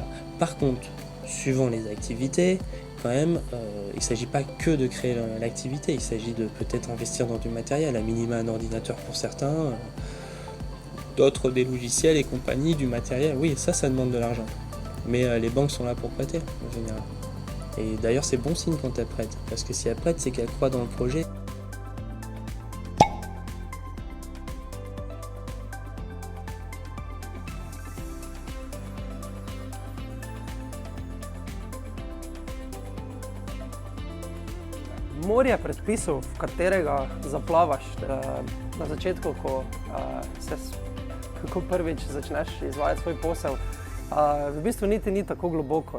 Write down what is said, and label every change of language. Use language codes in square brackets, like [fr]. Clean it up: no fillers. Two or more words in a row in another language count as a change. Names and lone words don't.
[fr] Par contre, suivant les activités, quand même, il ne s'agit pas que de créer l'activité, il s'agit de peut-être investir dans du matériel, à minima un ordinateur pour certains, d'autres des logiciels et compagnie, du matériel, oui, ça demande de l'argent. Mais les banques sont là pour prêter, en général. Et d'ailleurs, c'est bon signe quand elles prêtent, parce que si elles prêtent, c'est qu'elles croient dans le projet. [sl] Morje predpisov, v katerega zaplavaš na začetku, ko prvič začneš izvajati svoj posel, v bistvu niti ni tako globoko.